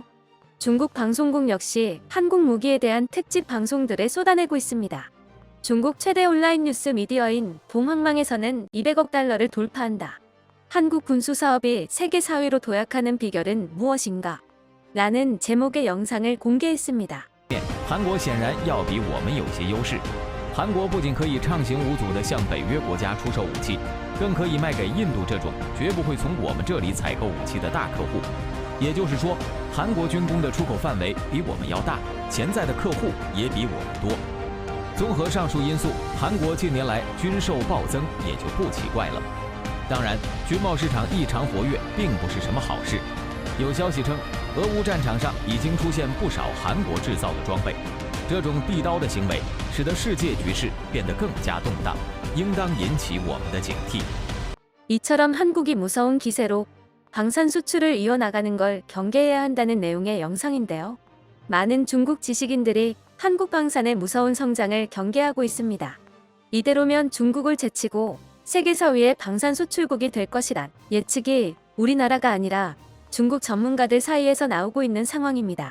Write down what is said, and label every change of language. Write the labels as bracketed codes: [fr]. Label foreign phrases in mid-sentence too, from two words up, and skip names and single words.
[ko] 중국 방송국 역시 한국 무기에 대한 특집 방송들을 쏟아내고 있습니다. 중국 최대 온라인 뉴스 미디어인 봉황망에서는 200억 달러를 돌파한다. 한국 군수 사업이 세계 4위로 도약하는 비결은 무엇인가? 라는 제목의 영상을 공개했습니다. [zh] 韩国显然要比我们有些优势。韩国不仅可以畅行无阻地向北约国家出售武器，更可以卖给印度这种绝不会从我们这里采购武器的大客户。也就是说，韩国军工的出口范围比我们要大，潜在的客户也比我们多。综合上述因素，韩国近年来军售暴增也就不奇怪了。当然，军贸市场异常活跃并不是什么好事。有消息称，俄乌战场上已经出现不少韩国制造的装备。这种递刀的行为使得世界局势变得更加动荡，应当引起我们的警惕。 [ko] 이처럼 한국이 무서운 기세로 방산 수출을 이어나가는 걸 경계해야 한다는 내용의 영상인데요. 많은 중국 지식인들이 한국 방산의 무서운 성장을 경계하고 있습니다. 이대로면 중국을 제치고 세계 4위의 방산 수출국이 될 것이란 예측이 우리나라가 아니라 중국 전문가들 사이에서 나오고 있는 상황입니다.